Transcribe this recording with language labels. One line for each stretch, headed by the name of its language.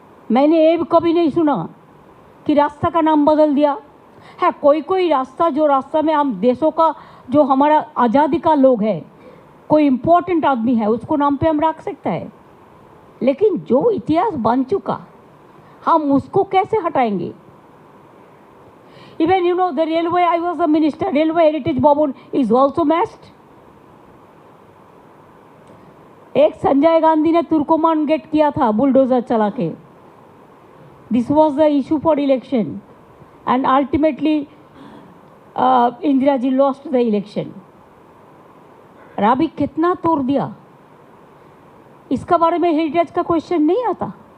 Hindi: मैंने ये भी कभी नहीं सुना कि रास्ता का नाम बदल दिया है। कोई कोई रास्ता, जो रास्ता में हम देशों का, जो हमारा आज़ादी का लोग है, कोई इम्पोर्टेंट आदमी है, उसको नाम पे हम रख सकते हैं। लेकिन जो इतिहास बन चुका, हम उसको कैसे हटाएंगे।
English: Even the railway, I was a minister, railway heritage bhavan is also messed.
Hindi: एक संजय गांधी ने तुर्कोमान गेट किया था बुलडोजर चला के।
English: This was the issue for election and ultimately Indira ji lost the election.
Hindi: अभी कितना तोड़ दिया, इसका बारे में हेरिटेज का क्वेश्चन नहीं आता।